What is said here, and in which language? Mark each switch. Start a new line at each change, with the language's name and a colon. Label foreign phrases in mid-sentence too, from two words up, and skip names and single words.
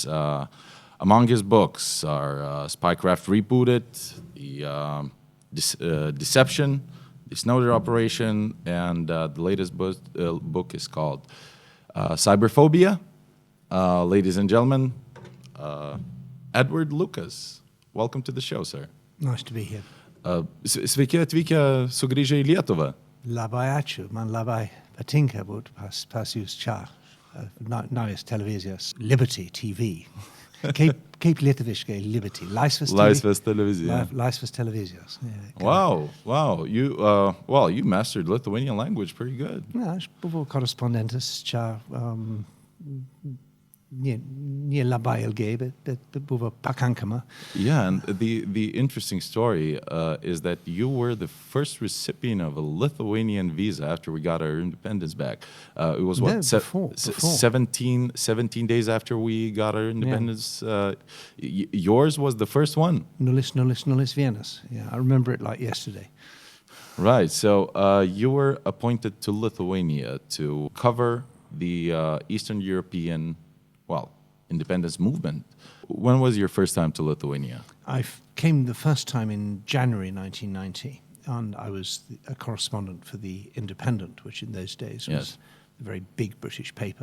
English: Among his books are Spycraft Rebooted, the Deception, the Snowden Operation, and the latest book is called Cyberphobia. Ladies and gentlemen, Edward Lucas, welcome to the show, sir. Nice to be here.
Lithuanian: Sveiki atvykę sugrįžę į Lietuvą. Labai ačiū, man labai patinka būt pas jūs čia. Naujas televizijos, Liberty TV. Kaip lietuviškai Liberty? Laisvės TV? Laisvės televizija. Laisvės televizijos.
English: Yeah, wow. You mastered Lithuanian language pretty good.
Lithuanian: Ja, aš buvau korespondentas čia nie labai ilgai, bet buvo pakankama.
English: Yeah, and the interesting story is that you were the first recipient of a Lithuanian visa after we got our independence back. It was what? Before. 17 days after we got our independence. Yeah. Yours was the first one.
Lithuanian: Nulis vienas.
English: Yeah, I remember it like yesterday. Right, so you were appointed to Lithuania to cover the Eastern European independence movement. When was your first time to Lithuania? I came the first time in January 1990, and I was a correspondent for The Independent, which in those days was a very big British paper.